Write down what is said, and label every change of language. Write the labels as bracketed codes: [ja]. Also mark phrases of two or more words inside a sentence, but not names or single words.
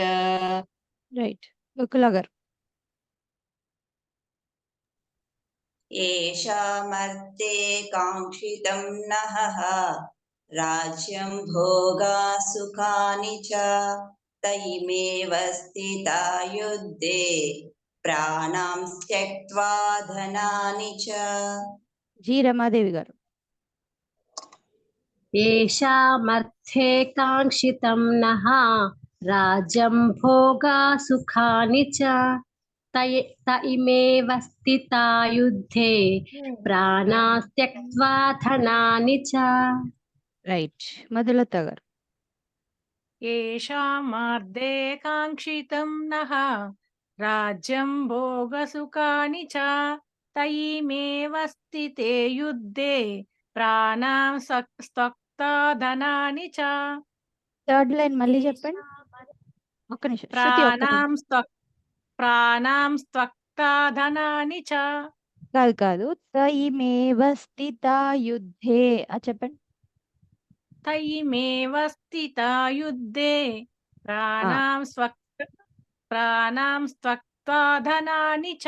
[te] రైట్ బకుల గారు [sa] येषामर्थे काङ्क्षितं नः राज्यं भोगा सुखानि च तैमेव स्थिता युद्धे प्राणां त्यक्त्वा धनानि च [te] జి రమాదేవి గారు [sa] येषामर्थे काङ्क्षितं नः राज्यं भोगा सुखानि च त इमेव स्थिता युद्धे प्राणास्त्यक्त्वा धनानि च [te] రైట్ మధులత గారు [sa] येषामार्धे काङ्क्षितं नः राज्यं भोगसुखानि च तयिमेव स्थिते युद्धे प्राणां त्यक्त्वा धनानि च [en] third line [te] మళ్ళీ చెప్పండి ఒక్క నిమిషం శృతి ఒక్క నిమిషం. [sa] ప్రాణాం త్యక్త్వా ధనాని చ [te] కాదు కాదు [sa] తయిమేవ స్థిత యుద్ధే [te] చెప్పండి [sa] తయిమేవ స్థితా యుద్ధే ప్రాణాం త్యక్త్వా ధనాని చ